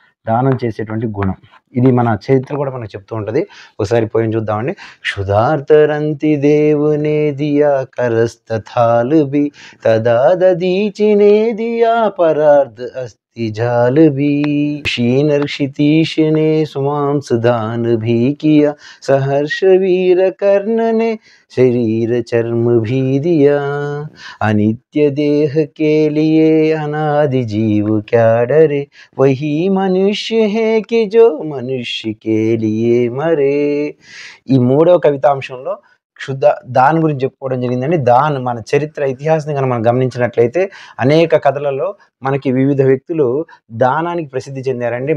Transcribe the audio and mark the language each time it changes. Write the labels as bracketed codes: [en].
[te] దానం చేసేటువంటి గుణం, ఇది మన చరిత్ర కూడా మనకు చెప్తూ ఉంటుంది. ఒకసారి పోయి చూద్దామండి. [hi] క్షుధార్తరంతి దేవునే దియా కరస్తథాల్ బి, తదా దదీచినే దియా పరార్ధ అస్తి జాల్ బి, క్షీణర్ క్షితీష్ ने सुमांस दान भी किया, सहर्ष वीर कर्ण ने शरीर चर्म भी दिया, अनित्य देह के लिए अनादि जीव क्या डरे, वही मनुष्य है कि जो मनुष्य के लिए मरे. [te] ఈ మూడవ కవితాంశంలో దాన్ గురించి చెప్పుకోవడం జరిగిందండి. మన చరిత్ర ఇతిహాసాన్ని కనుక మనం గమనించినట్లయితే అనేక కథలలో మనకి వివిధ వ్యక్తులు దానానికి ప్రసిద్ధి చెందారండి.